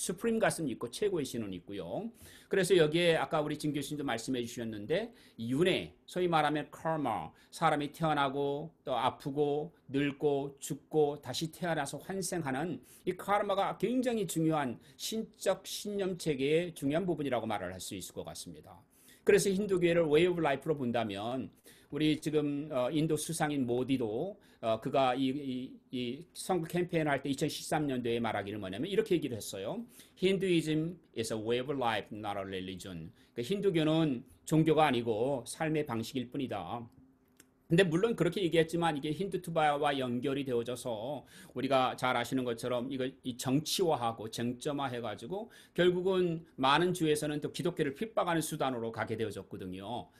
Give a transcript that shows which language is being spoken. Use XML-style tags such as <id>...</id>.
<ko>수프림 가슴이 있고 최고의 신은 있고요. 그래서 여기에 아까 우리 진 교수님도 말씀해 주셨는데 윤회, 소위 말하면 카르마, 사람이 태어나고 또 아프고 늙고 죽고 다시 태어나서 환생하는 이 카르마가 굉장히 중요한 신적 신념 체계의 중요한 부분이라고 말을 할 수 있을 것 같습니다. 그래서 힌두교회를 웨이 오브 라이프로 본다면 우리 지금 인도 수상인 모디도 그가 이 선거 캠페인을 할 때 2013년도에 말하기를 뭐냐면 이렇게 얘기를 했어요.</ko> <en>Hinduism is a way of life, not a religion.</en> <ko>그러니까 힌두교는 종교가 아니고 삶의 방식일 뿐이다. 근데 물론 그렇게 얘기했지만 이게 힌두투바와 연결이 되어져서 우리가 잘 아시는 것처럼 이걸 정치화하고 쟁점화해가지고 결국은 많은 주에서는 또 기독교를 핍박하는 수단으로 가게 되어졌거든요.</ko>